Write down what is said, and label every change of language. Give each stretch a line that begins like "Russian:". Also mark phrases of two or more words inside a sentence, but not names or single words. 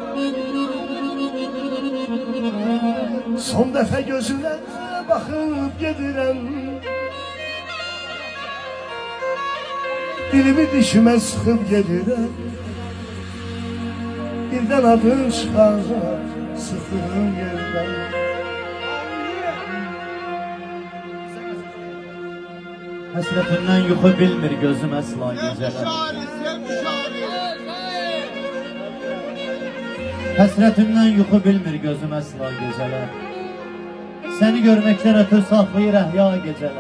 Turkish: Son defa gözüne bakıp gedirem. Dilimi dişime sıkıp gedirem. Birden adın çıkar sıktığım yerden.
Azerbaijani: Həsrətindən yuxu bilmir gözüm əsla gecələr. Həsrətindən yuxu bilmir gözüm əsla gecələr. Səni görməkdən ötür saxlayır əhya gecələr.